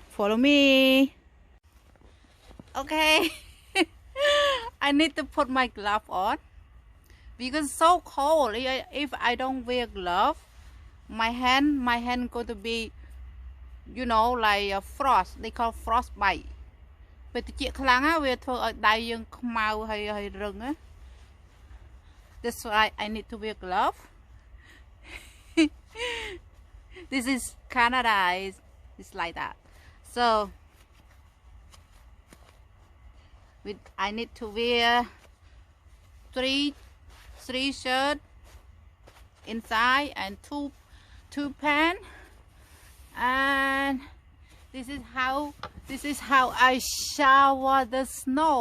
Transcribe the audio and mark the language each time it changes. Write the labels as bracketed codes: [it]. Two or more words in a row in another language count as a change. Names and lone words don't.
[en] Follow me. Okay. I need to put my glove on because it's so cold. If I don't wear glove, my hand going to be, you know, like a frost. They call frostbite. [km] ពេលត្រជាក់ខ្លាំងណាវាធ្វើឲ្យដៃយើងខ្មៅហើយរឹងណា [en] That's why I need to wear glove. This is Canada. It's like that. So I need to wear three shirts inside and two pants, and this is how I shower the snow.